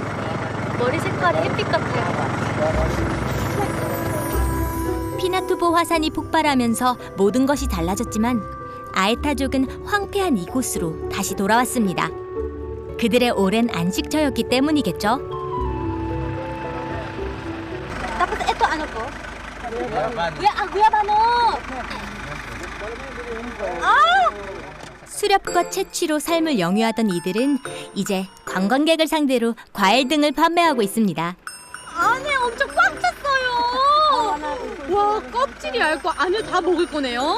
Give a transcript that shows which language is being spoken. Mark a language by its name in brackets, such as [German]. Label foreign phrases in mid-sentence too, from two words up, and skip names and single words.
[Korean] 머리 색깔이 햇빛 같아요. 피나투보 화산이 폭발하면서 모든 것이 달라졌지만 아에타족은 황폐한 이곳으로 다시 돌아왔습니다. 그들의 오랜 안식처였기 때문이겠죠. [Filipino] Tapos ito ano po? Guyabano. [Korean] 수렵과 채취로 삶을 영위하던 이들은 이제 관광객을 상대로 과일 등을 판매하고 있습니다. 안에 엄청 꽉 찼어요. 와, 껍질이 얇고 안을 다 먹을 거네요.